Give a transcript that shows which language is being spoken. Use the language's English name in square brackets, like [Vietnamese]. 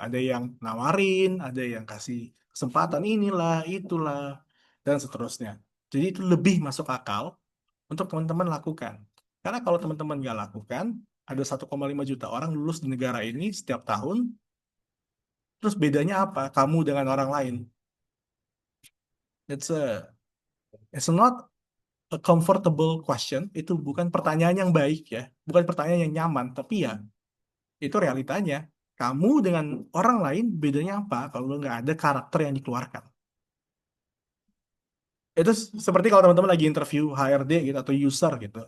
[Indonesian] Ada yang nawarin, ada yang kasih kesempatan inilah, itulah, dan seterusnya. Jadi itu lebih masuk akal untuk teman-teman lakukan. Karena kalau teman-teman nggak lakukan, ada 1,5 juta orang lulus di negara ini setiap tahun, terus bedanya apa kamu dengan orang lain? [English] It's a, it's not a comfortable question. [Indonesian] Itu bukan pertanyaan yang baik ya, bukan pertanyaan yang nyaman, tapi ya itu realitanya. Kamu dengan orang lain bedanya apa kalau nggak ada karakter yang dikeluarkan? Itu seperti kalau teman-teman lagi interview HRD gitu atau user gitu.